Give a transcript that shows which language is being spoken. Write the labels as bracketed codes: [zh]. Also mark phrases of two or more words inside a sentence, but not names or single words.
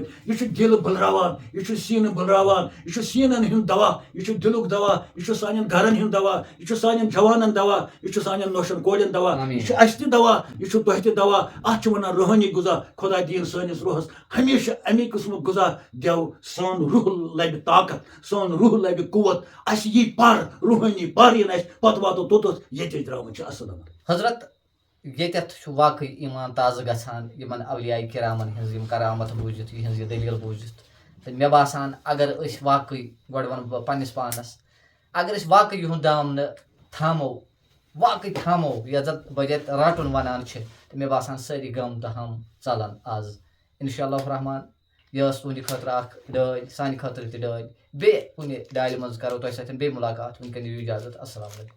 [ks] یہِ چھُ دِل بٔلراوان یہِ چھُ سیٖنہٕ بٔلراوان یہِ چھُ سیٖنن ہُنٛد دوا یہِ چھُ دِلُک دوا یہِ چھُ سانٮ۪ن گرن ہُنٛد دوا یہِ چھُ سانٮ۪ن جوانن دوا یہِ چھُ سانٮ۪ن نوشن کورٮ۪ن دوا یہِ چھُ اَسہِ تہِ دوا یہِ چھُ تۄہہِ تہِ دوا اتھ چھِ ونان روحٲنی غذا خۄدا دِیِن سٲنِس روحس ہمیشہِ اَمے قٕسمُک خدا دیو سون روح لگہ طاقت سون روح لگہ قوت اس یہ پر روحانی پر ین اس پتہ واتو توتس یہ درامن چھ اصل حضرت یتھ واقعی ایمان تازہ گژھان یمن اولیاء کرامن ہنز یم کرامت بوٗزِتھ یہنز یہ دلیل بوٗزِتھ تہٕ مےٚ باسان اگر أسۍ واقعی گۄڈٕ وَنہٕ بہٕ پننِس پانس اگر أسۍ واقعی یِہُنٛد دامنہٕ تھامو واقعی تھامو یتھ زن بہٕ ییٚتہِ رٹُن ونان چھِ تہٕ مےٚ باسان سٲری غم تہٕ ہم ژلن آز [ar] انشاء اللہ الرحمان [ks] یہ ٲس تُہنٛدِ خٲطرٕ اکھ ڈٲلۍ سانہِ خٲطرٕ تہِ ڈٲلۍ بیٚیہِ کُنہِ ڈالہِ منٛز کرو تۄہہِ سۭتۍ بیٚیہِ مُلاقات وٕنکٮ۪ن دِیِو اِجازت [ar] السلام علیکم